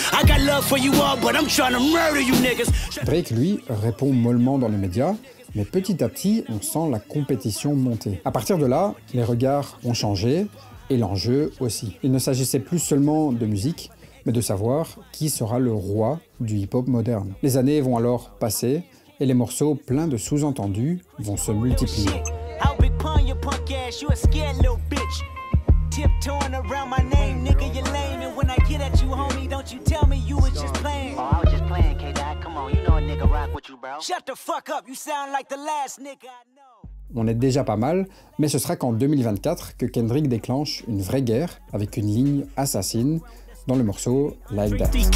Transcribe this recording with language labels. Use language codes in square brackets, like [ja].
[en] I got love for you all, but I'm trying to murder you niggas. [fr] Drake, lui, répond mollement dans les médias, mais petit à petit, on sent la compétition monter. À partir de là, les regards ont changé, et l'enjeu aussi. Il ne s'agissait plus seulement de musique, mais de savoir qui sera le roi du hip-hop moderne. Les années vont alors passer, et les morceaux pleins de sous-entendus vont se multiplier. [en] You punk ass, you a scared little bitch. Tiptoeing around my name, nigga, you lame. And when I get at you, homie, don't you tell me you was just playing. Oh, I was just playing, K-Dot. Come on, you know a nigga rock with you, bro. Shut the fuck up, you sound like the last nigga I know. [fr] On est déjà pas mal, mais ce sera qu'en 2024 que Kendrick déclenche une vraie guerre avec une ligne assassine dans le morceau Like That.